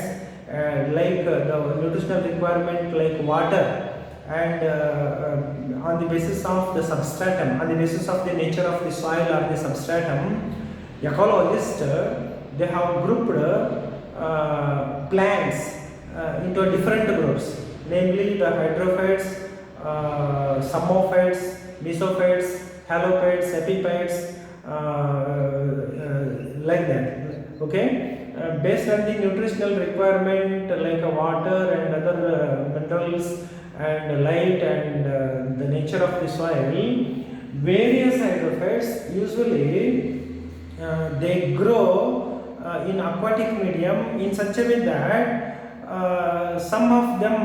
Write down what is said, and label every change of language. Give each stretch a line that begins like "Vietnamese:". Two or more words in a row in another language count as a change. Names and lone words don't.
English: like the nutritional requirement like water, and on the basis of the substratum, on the basis of the nature of the soil or the substratum, ecologists they have grouped plants into different groups, namely the hydrophytes, psammophytes, mesophytes, halophytes, epiphytes, like that. Okay, based on the nutritional requirement like water and other minerals and light and the nature of the soil, various hydrophytes usually they grow in aquatic medium in such a way that some of